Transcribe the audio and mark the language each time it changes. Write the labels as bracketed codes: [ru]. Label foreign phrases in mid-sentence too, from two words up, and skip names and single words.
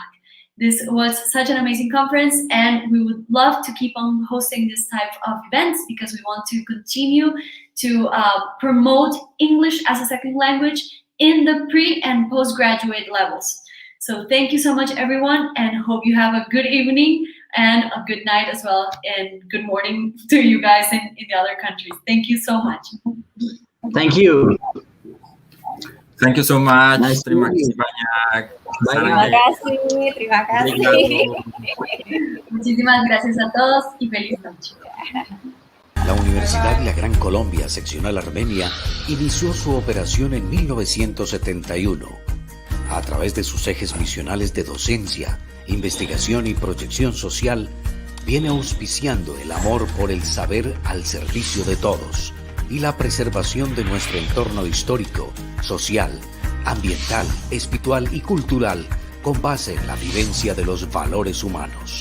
[en] This was such an amazing conference, and we would love to keep on hosting this type of events because we want to continue to promote English as a second language in the pre- and postgraduate levels. So thank you so much, everyone, and hope you have a good evening and a good night as well, and good morning to you guys in the other countries. Thank you so much. Thank you. Thank you so much. Nice to [id] Terima [en] meet you. [id] kasih banyak. Terima kasih, terima kasih. [es] Muchísimas gracias a todos y feliz noche. La Universidad La Gran Colombia Seccional Armenia inició su operación en 1971. A través de sus ejes misionales de docencia, investigación y proyección social, viene auspiciando el amor por el saber al servicio de todos y la preservación de nuestro entorno histórico, social, ambiental, espiritual y cultural con base en la vivencia de los valores humanos.